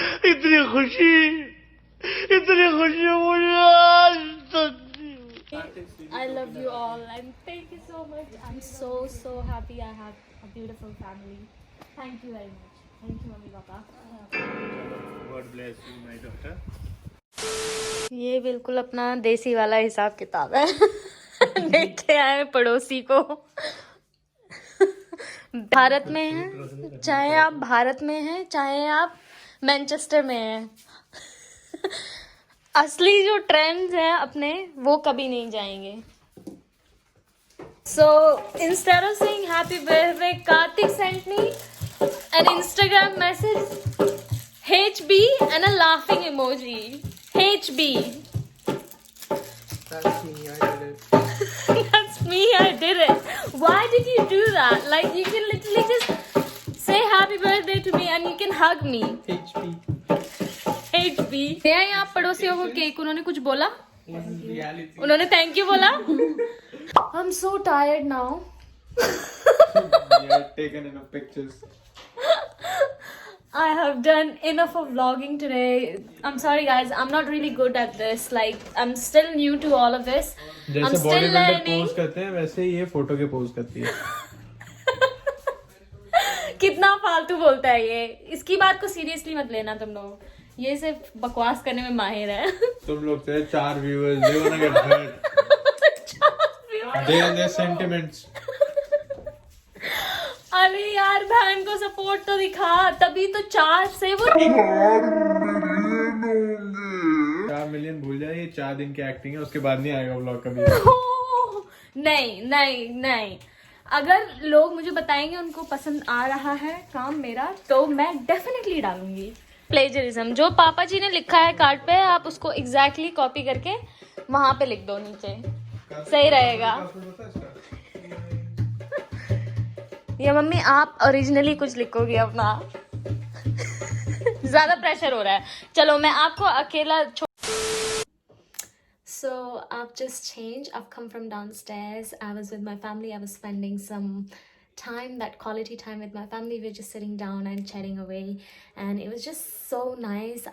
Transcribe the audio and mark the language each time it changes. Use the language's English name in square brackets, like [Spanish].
[Hindi] इतनी खुशी मुझे आज तक [English] I love you all and thank you so much. I'm so happy I have a beautiful family. Thank you very much. Thank you, Mummy Papa. God bless you, my daughter. [Hindi] ये बिल्कुल अपना देसी वाला हिसाब किताब है। लेके आए पड़ोसी को। भारत में है, चाहे आप भारत में हैं, चाहे आप मैनचेस्टर में हैं, असली जो ट्रेंड्स हैं अपने वो कभी नहीं जाएंगे। [English] So instead of saying happy birthday, Karthik sent me an Instagram message, HB and a laughing emoji. HB. That's me, I did it. That's me, I did it. Why did you do that? Like, you can literally just say happy birthday to me and you can hug me. HP. HB. [Hindi] दे आए आप पड़ोसियों को cake, उन्होंने कुछ बोला? [English] Reality. [Hindi] उन्होंने thank you बोला? [English] I'm so tired now. You have taken enough pictures. I have done enough of vlogging today. I'm sorry guys, I'm not really good at this. Like, I'm still new to all of this. I'm [Hindi] जैसे [English] still [Hindi] body builder [English] learning. [Hindi] Pose करते हैं वैसे ही ये photo के pose करती है। कितना फालतू बोलता है ये। इसकी बात को सीरियसली मत लेना तुम लोग। ये सिर्फ बकवास करने में माहिर है। तुम लोग थे 4 viewers, [English] they wanna get hurt. They and their sentiments. [Hindi] अरे यार बहन को सपोर्ट तो दिखा, तभी तो 4 से वो 4 मिलियन भूल जाए, ये 4 दिन की एक्टिंग है, उसके बाद नहीं आएगा व्लॉग कभी। नहीं। अगर लोग मुझे बताएंगे उनको पसंद आ रहा है काम मेरा, तो मैं डेफिनेटली डालूंगी। प्लेजरिज्म, जो पापा जी ने लिखा है कार्ड पे, आप उसको एग्जैक्टली कॉपी करके वहां पे लिख दो नीचे, सही रहेगा। ये मम्मी आप ओरिजिनली कुछ लिखोगी अपना। ज्यादा प्रेशर हो रहा है। चलो मैं आपको अकेला [English] So I've just changed. I've come from downstairs. I was with my family. I was spending some time, that quality time with my family. We were just sitting down and chatting away, and it was just so nice.